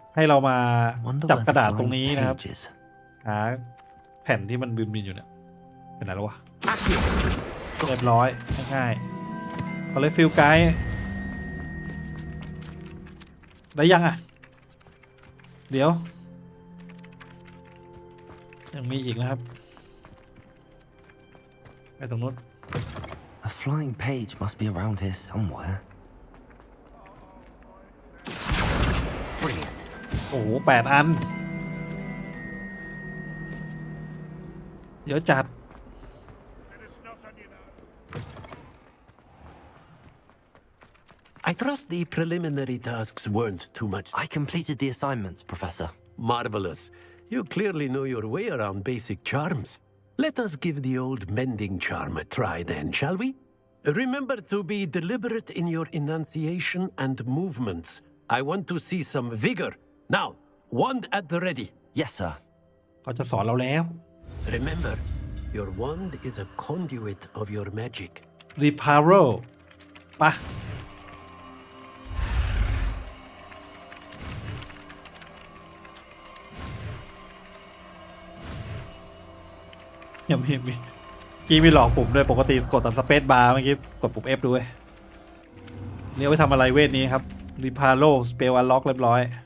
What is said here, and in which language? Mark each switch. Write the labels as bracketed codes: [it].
[th] ให้เรามาจับกระดาษตรงนี้นะครับหาแผ่นที่มันบินอยู่เนี่ยเป็นอะไรวะเรียบร้อยง่ายๆเขาเลยฟิลไกด์ได้ยังอ่ะเดี๋ยวยังมีอีกนะครับ ไปตรงนู้น [en] A flying page must be around here somewhere. Brilliant. [th] โอ้โห8 อันเยอะจัด [en] I trust the preliminary tasks weren't too much. I completed the assignments, Professor. Marvelous. You clearly know your way around basic charms. Let us give the old mending charm a try then, shall we? Remember to be deliberate in your enunciation and movements. I want to see some vigor. Now, wand at the ready. Yes, sir. [th] เขาจะสอนเราแล้ว [en] Remember, your wand is a conduit of your magic. [th] Reparo ปะยังมีกี้มีหลอกปุ่มด้วยปกติกดแต่สเปซบาร์เมื่อกี้กดปุ่ม F ด้วยเนี่ยไว้ทำอะไรเวทนี้ครับ Reparo Spell Unlock เรียบร้อย